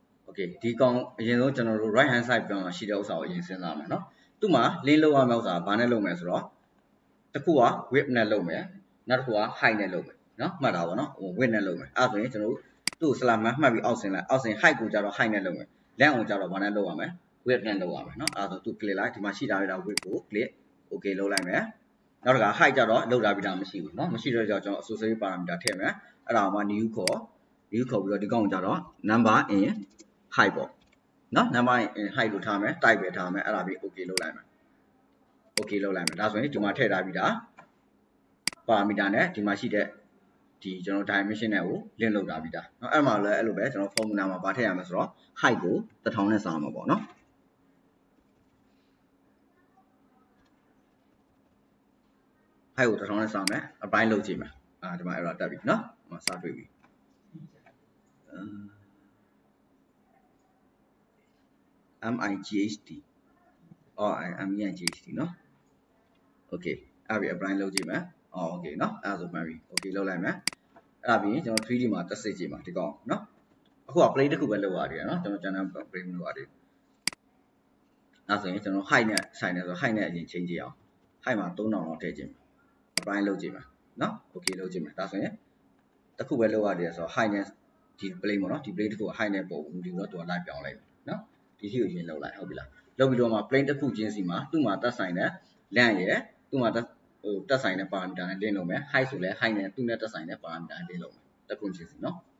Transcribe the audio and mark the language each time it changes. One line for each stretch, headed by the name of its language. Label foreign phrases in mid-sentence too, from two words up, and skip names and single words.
Burmese: okay ဒီကောင်အရင်ဆုံးကျွန်တော်တို့
English: right hand side
Burmese: ပြန်မှာရှိတဲ့ဥစ္စာကိုအရင်စဉ်းစားမယ်เนาะသူ့မှာ link လောက်ရမယ့်ဥစ္စာဘာနဲ့လုပ်မယ်ဆိုတော့တစ်ခုက width နဲ့လုပ်မယ်နောက်တစ်ခုက height နဲ့လုပ်မယ်เนาะမှတ်တာပေါ့เนาะ width နဲ့လုပ်မယ်အဲ့ဒါဆိုရင်ကျွန်တော်တို့ သူ့ကို slide မှတ်ပြီးအောက်ဆင်းလိုက်အောက်ဆင်း height ကိုကြတော့ height နဲ့လုပ်မယ် length ကိုကြတော့ဘာနဲ့လုပ်ရမလဲ width နဲ့လုပ်ရမယ်เนาะအဲ့ဒါဆိုသူ click လိုက်ဒီမှာရှိထားတဲ့ width ကို
English: click okay
Burmese: လုပ်လိုက်မယ်နောက်တစ်ခါ height ကြတော့လုပ်ထားပြီးတာမရှိဘူးเนาะမရှိတော့ကျွန်တော်
English: associate parameter
Burmese: ထည့်မယ်အဲ့ဒါမှ new ခေါ်ပြီးတော့ဒီကောင်ကြ တော့
English: number in height
Burmese: ပေါ့เนาะ
English: number in height
Burmese: လို့ထားမယ် type ပဲထားမယ်အဲ့ဒါပြီး okay လုပ်လိုက်မယ် okay လုပ်လိုက်မယ်ဒါဆိုရင်ဒီမှာထည့်ထားပြီးတာ parameter နဲ့ဒီမှာရှိတဲ့ဒီကျွန်တော် dimension နဲ့ကို link လုပ်ထားပြီးတာเนาะအဲ့မှာလည်းအဲ့လိုပဲကျွန်တော် formula မှာပါထည့်ရမယ်ဆိုတော့ height ကို 1000 နဲ့စာမှာပေါ့เนาะ height ကို 1000 နဲ့စာမယ် apply လုပ်ကြည့်မယ်ဒီမှာ error တက်ပြီเนาะဒီမှာစတွေ့ပြီ
English: MIGHT MIGHT
Burmese: เนาะ okay အဲ့ပြီ apply လုပ်ကြည့်မယ် okay เนาะအဲ့ဒါဆိုမှန်ပြီ okay လုပ်လိုက်မယ်အဲ့ဒါပြီးရင်ကျွန်တော် 3D မှာတက်စစ်ကြည့်မှာဒီကောင်เนาะအခုက plane တစ် ခုပဲလုပ်ရသေးတယ်เนาะကျွန်တော်
English: channel plane
Burmese: မလုပ်ရသေးဘူးအဲ့ဆိုရင်ကျွန်တော် height နဲ့ဆိုင်နေဆို height နဲ့အရင်ချိန်ကြည့်အောင် height မှာ3000လောက်ထည့်ကြည့်မယ် apply လုပ်ကြည့်မယ်เนาะ okay လုပ်ကြည့်မယ်ဒါဆိုရင်တစ်ခုပဲလုပ်ရသေးတယ်ဆိုတော့ height နဲ့ဒီ plane ပေါ့เนาะဒီ plane တစ်ခုက height နဲ့ပုံဘူးဒီတော့သူက live ပြောင်းလိုက်เนาะဒီရှိကိုရင်လုပ်လိုက်ဟုတ်ပြီလားလုပ်ပြီးတော့မှ plane တစ်ခုချင်းစီမှာသူ့မှာတက်ဆိုင်တဲ့ length ရယ်သူ့မှာတက်ဆိုင်တဲ့ parameter နဲ့ link လုပ်မယ် height ဆိုလဲ height နဲ့သူ့နဲ့တက်ဆိုင်တဲ့ parameter နဲ့ link လုပ်မယ်တစ်ခုချင်းစီเนาะ